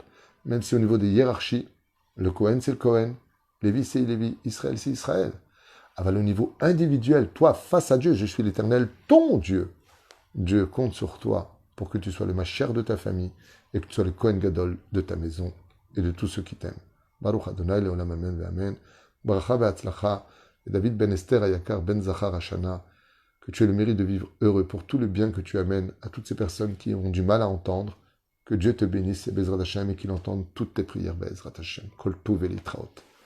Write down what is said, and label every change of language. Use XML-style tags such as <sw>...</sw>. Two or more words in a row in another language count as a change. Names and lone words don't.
<fr>Même si au niveau des hiérarchies, le Kohen c'est le Kohen, Lévi c'est Lévi, Israël c'est Israël. À au niveau individuel, toi face à Dieu, je suis l'Éternel, ton Dieu. Dieu compte sur toi pour que tu sois le Mashiach de ta famille et que tu sois le</fr> <he>כהן גדול</he> <fr>de ta maison et de tous ceux qui t'aiment.</fr> <he>ברוך אדוני לעולם אמן ואמן. ברכה והצלחה.</he> <fr>Et David ben Esther Ayakar ben Zachar Hashana. Que tu aies le mérite de vivre heureux pour tout le bien que tu amènes à toutes ces personnes qui ont du mal à entendre. Que Dieu te bénisse et</fr> <he>בעזרת השם</he> <fr>et qu'il entende toutes tes prières</fr> <he>בעזרת השם. כל טוב ולהתראות.</he>